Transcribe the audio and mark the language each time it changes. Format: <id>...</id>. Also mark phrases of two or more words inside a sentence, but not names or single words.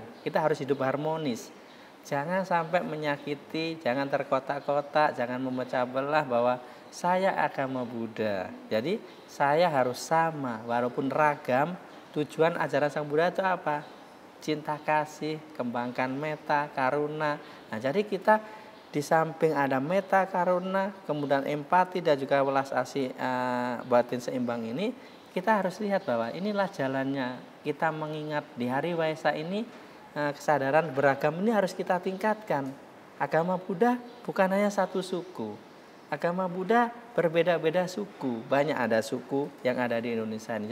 <id>Kita harus hidup harmonis. Jangan sampai menyakiti, jangan terkotak-kotak, jangan memecah belah bahwa saya agama Buddha. Jadi saya harus sama, walaupun ragam. Tujuan ajaran Sang Buddha itu apa? Cinta kasih, kembangkan</id> <pi>metta, karuna.</pi> <id>Nah, jadi kita di samping ada</id> <pi>metta, karuna,</pi> <id>kemudian empati dan juga welas asih batin seimbang ini, kita harus lihat bahwa inilah jalannya. Kita mengingat di hari Waisak ini, kesadaran beragam ini harus kita tingkatkan. Agama Buddha bukan hanya satu suku. Agama Buddha berbeda-beda suku, banyak ada suku yang ada di Indonesia ini.</id>